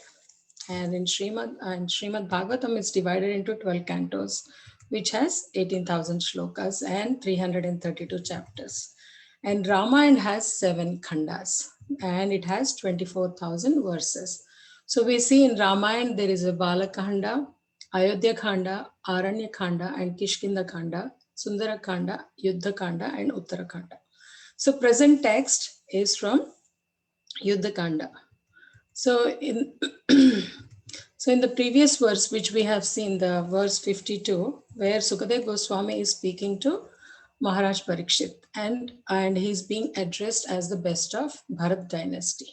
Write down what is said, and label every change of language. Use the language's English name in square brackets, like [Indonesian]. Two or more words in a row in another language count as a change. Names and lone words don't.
[English] And in Srimad Bhagavatam, it's divided into 12 cantos, which has 18,000 shlokas and 332 chapters. And Ramayana has 7 khandas, and it has 24,000 verses. So we see in Ramayana there is a Balakanda, Ayodhya Khanda, Aranya Khanda, and Kishkinda Khanda, Sundara Khanda, Yuddha Khanda, and Uttarakhanda. So present text is from Yuddha Khanda. So in so in the previous verse, which we have seen, the verse 52, where Sukadev Goswami is speaking to Maharaj Parikshit, and he's being addressed as the best of Bharat dynasty.